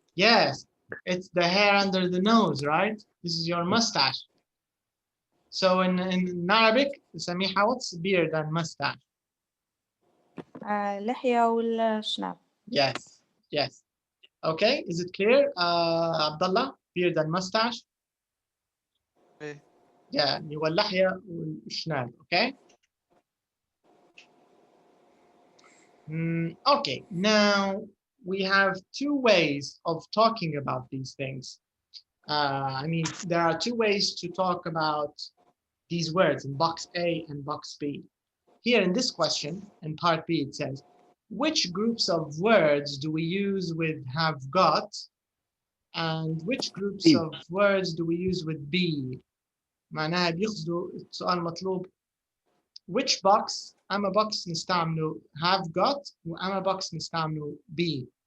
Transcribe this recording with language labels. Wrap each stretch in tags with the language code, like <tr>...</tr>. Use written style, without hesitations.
<en>Yes, it's the hair under the nose, right? This is your mustache. So in Arabic, Samiha, what's beard and mustache?</en> <ar>لحية والشناب.</ar> <en>Yes, yes. Okay, is it clear, Abdullah? Beard and mustache? Yeah,</en> <ar>هو اللحية والشناب,</ar> <en>okay? Okay, now we have two ways of talking about these things. I mean, there are two ways to talk about these words in box A and box B. Here in this question, in part B, it says, which groups of words do we use with have got? And which groups B. of words do we use with be?</en> <ar>معناها بيقصدوا السؤال مطلوب which box أما box نستعمله have got وأما box نستعمله be.</ar>